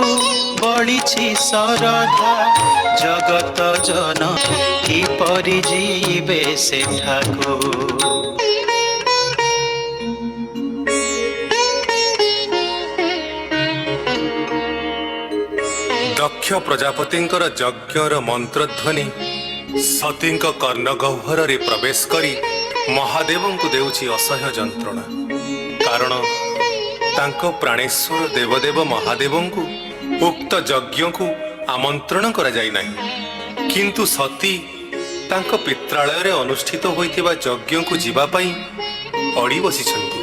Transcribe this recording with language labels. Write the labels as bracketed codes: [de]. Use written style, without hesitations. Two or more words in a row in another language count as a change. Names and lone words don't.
[or] ବଢିଛି ସରଧା ଜଗତ ଜନ କିପରି ଯିବେ ସେଠାକୁ ଦକ୍ଷ ପ୍ରଜାପତିଙ୍କର ଯଜ୍ଞର ମନ୍ତ୍ରଧ୍ୱନି ସତୀଙ୍କ କର୍ଣ୍ଣଗହ୍ୱର ରେ ପ୍ରବେଶ କରି ମହାଦେବଙ୍କୁ ଦେଉଛି ଅସହ୍ୟ ଯନ୍ତ୍ରଣା। କାରଣ ତାଙ୍କ ପ୍ରାଣେଶ୍ୱର ଦେବଦେବ ମହାଦେବଙ୍କୁ ଉକ୍ତ ଯଜ୍ଞ ଆମନ୍ତ୍ରଣ କରା ଯାଇ ନାହିଁ, କିନ୍ତୁ ସତୀ ତାଙ୍କ ପିତ୍ରାଳୟ ରେ ଅନୁଷ୍ଠିତ ହେଉଥିବା ଯଜ୍ଞ କୁ ଯିବା ପାଇଁ ଅଡ଼ି ବସିଛନ୍ତି।